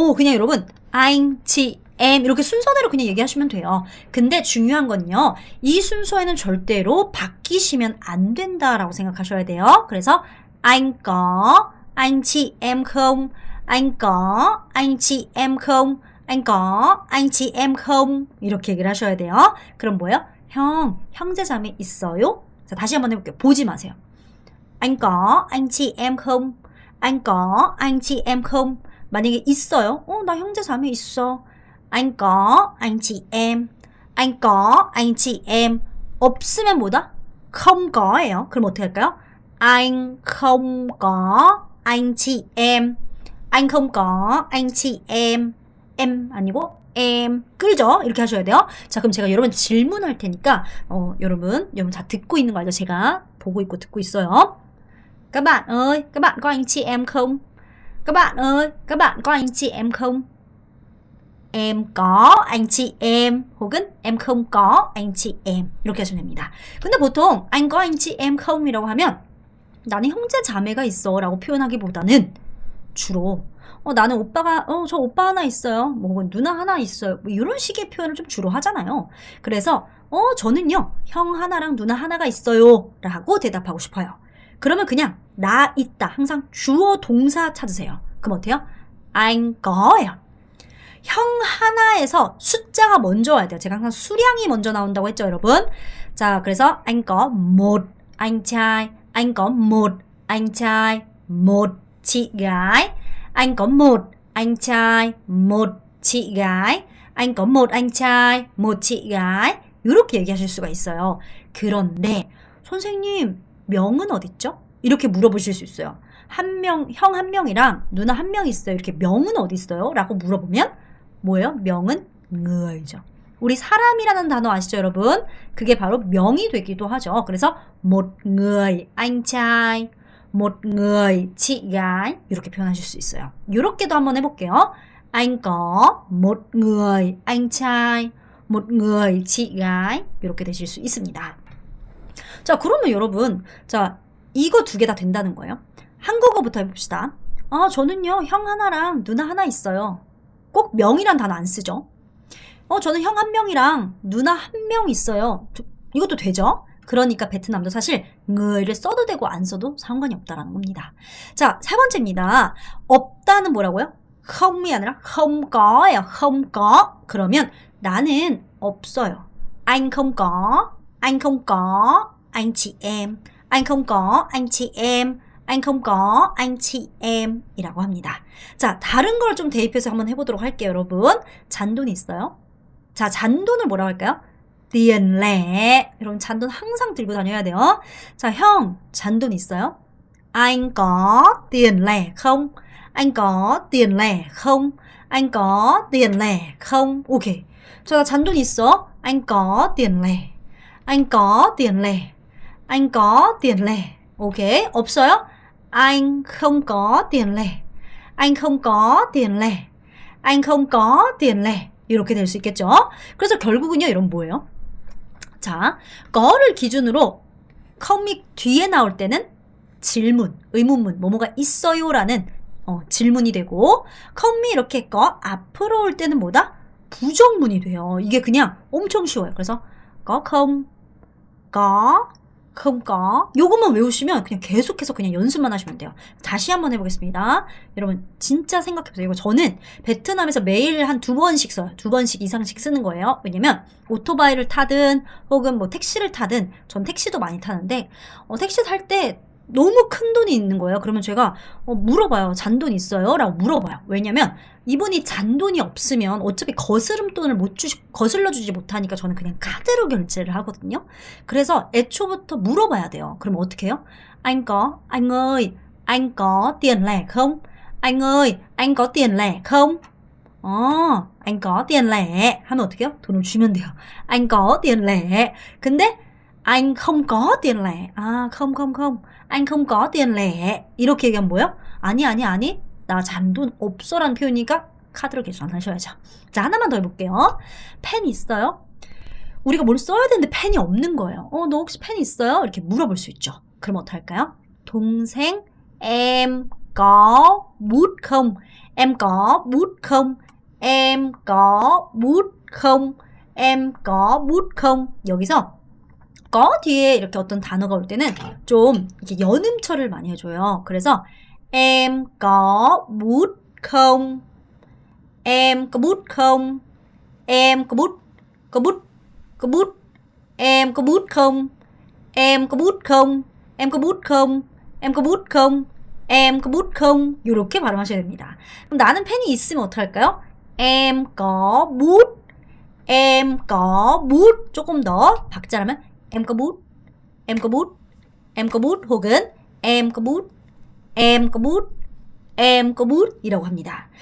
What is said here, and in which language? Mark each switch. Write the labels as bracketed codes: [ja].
[ko] 그냥 여러분 [vi] anh chị em [ko] 이렇게 순서대로 그냥 얘기하시면 돼요. 근데 중요한 건요. 이 순서에는 절대로 바뀌시면 안 된다라고 생각하셔야 돼요. 그래서 [vi] anh có anh chị em không? anh có anh chị em không? anh có anh chị em không? [ko] 이렇게 얘기를 하셔야 돼요. 그럼 뭐예요? 형제 자매 있어요? 자, 다시 한번 해볼게요. 보지 마세요. [vi] anh có anh chị em không? anh có anh chị em không? [ko] 만약에 있어요. 나 형제 자매 있어. [vi] anh có anh chị em. anh có anh chị em. [ko] 없으면 뭐다? [vi] không co예요. [ko] 그럼 어떻게 할까요? [vi] anh không có anh chị em. anh không có anh chị em. em 아니고 em. [ko] 끌죠? 이렇게 하셔야 돼요. 자, 그럼 제가 여러분 질문할 테니까 여러분 다 듣고 있는 거 알죠? 제가 보고 있고 듣고 있어요. [vi] Các bạn ơi, các bạn có anh chị em không? Các bạn ơi, các bạn có anh chị em không? Em có anh chị em [ko] 혹은 [vi] em không có anh chị em [ko] 이렇게 하시면 됩니다. 근데 보통 [vi] anh có anh chị em không [ko] 이라고 하면 나는 형제 자매가 있어 라고 표현하기보다는 주로 나는 저 오빠 하나 있어요. 뭐 누나 하나 있어요. 뭐 이런 식의 표현을 좀 주로 하잖아요. 그래서 저는요 형 하나랑 누나 하나가 있어요 라고 대답하고 싶어요. 그러면 그냥 나 있다 항상 주어 동사 찾으세요. 그럼 어때요? anh co예요. 형 하나에서 숫자가 먼저 와야 돼요. 제가 항상 수량이 먼저 나온다고 했죠, 여러분. 자, 그래서 [vi] anh có một anh trai, anh có một anh trai, một chị gái. anh có một anh trai, một chị gái. anh có một anh trai, một chị gái. [ko] 이렇게 얘기하실 수가 있어요. 그런데 선생님 명은 어딨죠? 이렇게 물어보실 수 있어요. 형 한 명이랑 누나 한 명 있어요. 이렇게 명은 어디 있어요? 라고 물어보면 뭐예요? 명은 ng을죠. 우리 사람이라는 단어 아시죠, 여러분? 그게 바로 명이 되기도 하죠. 그래서 [vi] một người anh trai, một người chị gái [ko] 이렇게 표현하실 수 있어요. 이렇게도 한번 해볼게요. [vi] anh có một người anh trai, một người chị gái [ko] 이렇게 되실 수 있습니다. 자, 그러면 여러분, 자, 이거 두 개 다 된다는 거예요. 한국어부터 해봅시다. 저는요, 형 하나랑 누나 하나 있어요. 꼭 명이란 단어 안 쓰죠. 저는 형 한 명이랑 누나 한 명 있어요. 이것도 되죠? 그러니까 베트남도 사실 ng을를 써도 되고 안 써도 상관이 없다라는 겁니다. 자, 세 번째입니다. 없다는 뭐라고요? không 이 아니라 không co예요. [vi] không có. [ko] 그러면 나는 없어요. [vi] anh không có, anh không có anh chị em, anh không có anh chị em, anh không có anh chị em [ko] 이라고 합니다. 자, 다른 걸 좀 대입해서 한번 해보도록 할게요, 여러분. 잔돈 있어요? 자, 잔돈을 뭐라고 할까요? [vi] tiền lẻ. [ko] 여러분, 잔돈 항상 들고 다녀야 돼요. 자, 형, 잔돈 있어요? [vi] anh có tiền lẻ không? anh có tiền lẻ không? anh có tiền lẻ không? [ko] 오케이. 자, 나 잔돈 있어? [vi] anh có tiền lẻ. anh có tiền lẻ. anh có tiền lẻ. [ko] 오케이. 없어요? [vi] anh không có tiền lẻ. anh không có tiền lẻ. anh không có tiền lẻ. [ko] 이렇게 될 수 있겠죠? 그래서 결국은요, 이런 뭐예요? 자, 거를 기준으로 com이 뒤에 나올 때는 질문, 의문문, 뭐뭐가 있어요라는 질문이 되고, com이 이렇게 거 앞으로 올 때는 뭐다? 부정문이 돼요. 이게 그냥 엄청 쉬워요. 그래서 [vi] có không, có, không có. [ko] 요것만 외우시면 그냥 계속해서 그냥 연습만 하시면 돼요. 다시 한번 해보겠습니다. 여러분 진짜 생각해보세요. 이거 저는 베트남에서 매일 한 2번씩 써요. 2번씩 이상씩 쓰는 거예요. 왜냐면 오토바이를 타든 혹은 뭐 택시를 타든, 전 택시도 많이 타는데 택시 탈 때 너무 큰 돈이 있는 거예요. 그러면 제가 물어봐요. 잔돈 있어요? 라고 물어봐요. 왜냐면 이분이 잔돈이 없으면 어차피 거스름돈을 거슬러 주지 못하니까 저는 그냥 카드로 결제를 하거든요. 그래서 애초부터 물어봐야 돼요. 그럼 어떻게 해요? [vi] anh ơi, anh có tiền lẻ không? anh ơi, anh có tiền lẻ không? anh có tiền lẻ [ko] 하면 어떻게 해요? 돈을 주면 돼요. [vi] anh có tiền lẻ. 근데 anh không có tiền lẻ. không. anh không có tiền lẻ. [ko] 이렇게 얘기하면 뭐예요? 아니. 나 잔돈 없어라는 표현이니까 카드로 계산하셔야죠. 자, 하나만 더 해볼게요. 펜 있어요? 우리가 뭘 써야 되는데 펜이 없는 거예요. 너 혹시 펜 있어요? 이렇게 물어볼 수 있죠. 그럼 어떡할까요? 동생, [vi] em có bút không? em có bút không? em có bút không? em có bút không? [ko] 여기서 거 뒤에 이렇게 어떤 단어가 올 때는 좀 이렇게 연음처를 많이 해줘요. 그래서 [vi] em có bút không? em có bút không? em có bút, có bút. em có bút không? em có bút không? em có bút không? em có bút không? em có bút không? [ko] 이렇게 발음하셔야 됩니다. 그럼 나는 펜이 있으면 어떡할까요? [vi] em có bút, em có bút. [ko] 조금 더 박자라면 [vi] em có bút, em có bút, em có bút [ko] 혹은 [vi] em có bút, em có bút, em có bút [ko] 이라고 합니다.